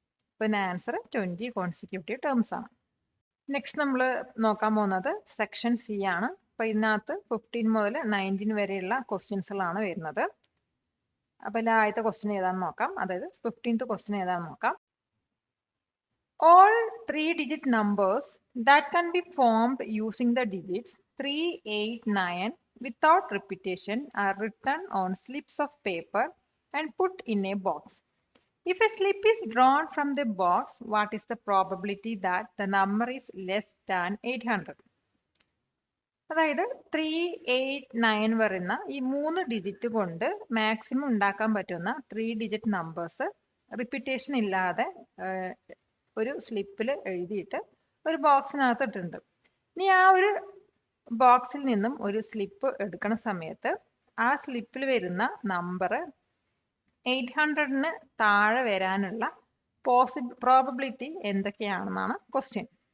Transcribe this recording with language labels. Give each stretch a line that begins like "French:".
Malayalam: അപ്പോൾ ഇതിൻ്റെ answer 20 consecutive terms ആണ്. നെക്സ്റ്റ് നമ്മൾ നോക്കാൻ പോകുന്നത് സെക്ഷൻ സി ആണ്. അപ്പോൾ ഇതിനകത്ത് 15 മുതൽ 19 വരെയുള്ള ക്വസ്റ്റ്യൻസുകളാണ് വരുന്നത്. അപ്പോൾ ഇതിൽ ആദ്യത്തെ ക്വസ്റ്റ്യൻ ഏതാണെന്ന് നോക്കാം. അതായത് 15th ക്വസ്റ്റ്യൻ ഏതാണെന്ന് നോക്കാം.
English: All 3-digit numbers that can be formed using the digits 3, 8, 9 without repetition are written on slips of paper and put in a box. If a slip is drawn from the box, what is the probability that the number is less than 800?
Malayalam: അതായത് 3, 8, 9 വരുന്ന ഈ 3 digit കൊണ്ട് maximum ഉണ്ടാക്കാൻ പറ്റുന്ന 3-digit numbers repetition ഇല്ലാതെ ഒരു സ്ലിപ്പിൽ എഴുതിയിട്ട് ഒരു ബോക്സിനകത്ത് ഇട്ടിട്ടുണ്ട്. ഇനി ആ ഒരു ബോക്സിൽ നിന്നും ഒരു സ്ലിപ്പ് എടുക്കുന്ന സമയത്ത് ആ സ്ലിപ്പിൽ വരുന്ന നമ്പർ 800-ന് താഴെ വരാനുള്ള പ്രോബബിലിറ്റി എന്തൊക്കെയാണെന്നാണ് ക്വസ്റ്റ്യൻ.